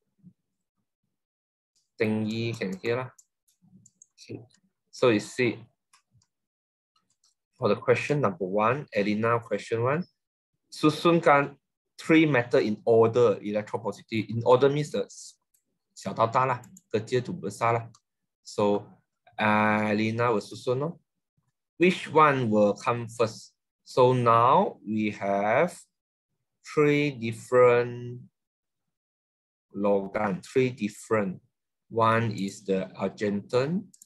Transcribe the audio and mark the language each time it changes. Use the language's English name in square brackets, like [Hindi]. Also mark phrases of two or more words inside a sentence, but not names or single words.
[English] Tengyi can hear. Okay. So you see, for the question number 1, Elena question 1, susunkan 3 metal in order electropositive. In order means the [Chinese] 小到大啦, [Malay] kecil to besar lah. [English] So Elena will susun. Which one will come first? So now we have 3 different logam, 3 different. One is the Argentine.